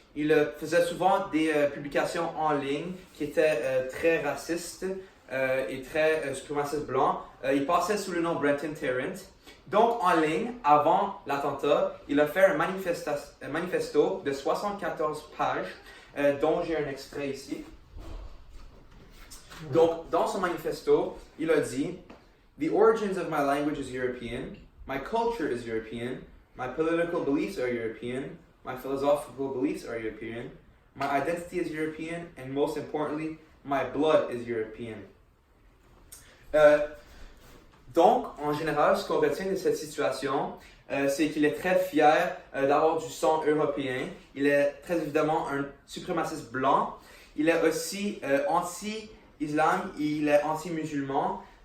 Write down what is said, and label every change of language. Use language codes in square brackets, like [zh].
[fr] Il faisait souvent des publications en ligne qui étaient très racistes et très suprémacistes blancs. Il passait sous le nom Brenton Tarrant. Donc, en ligne, avant l'attentat, il a fait un manifesto de 74 pages, dont j'ai un extrait ici. Donc, dans son manifesto, il a dit [en] The origins of my language is European, my culture is European, my political beliefs are European, my philosophical beliefs are European, my identity is European, and most importantly, my blood is European. [fr] Donc, en général, ce qu'on retient de cette situation, c'est qu'il est très fier d'avoir du sang européen. Il est très évidemment un suprémaciste blanc. Il est aussi anti-islam, il est anti-musulman.